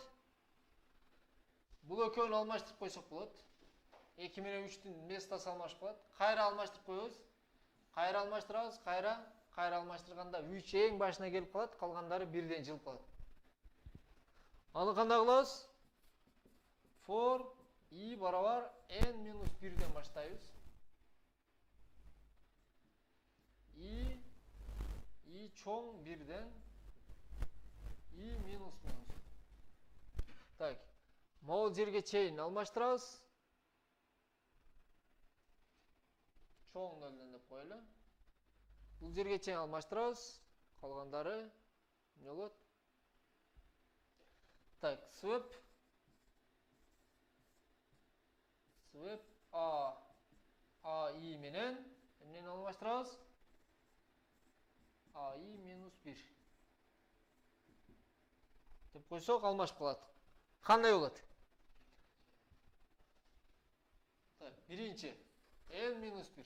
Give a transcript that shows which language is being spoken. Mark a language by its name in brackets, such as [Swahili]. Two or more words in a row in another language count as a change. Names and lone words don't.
[Kyrgyz] Бул экөөнү алмаштырып койсок болот. 2 менен 3түн местосы алмашып калат. Кайра алмаштырып коебуз. Кайра алмаштырабыз, кайра алмаштырганда 3 эң башына келип калат, калгандары бирден жылып калат. Аны кандай кылабыз? For i барабар n минус 1ден баштайбыз. i чоң 1ден i минус. Так, могул жерге чейин алмаштырабыз. Чоң 0ден деп коелу. Бул жерге чейин алмаштырабыз. Калгандары эмне болот? Так, swap i менен эмнени алмаштырабыз? i минус 1 деп койсок алмашып калат. Кандай болот? Так, биринчи n минус 1.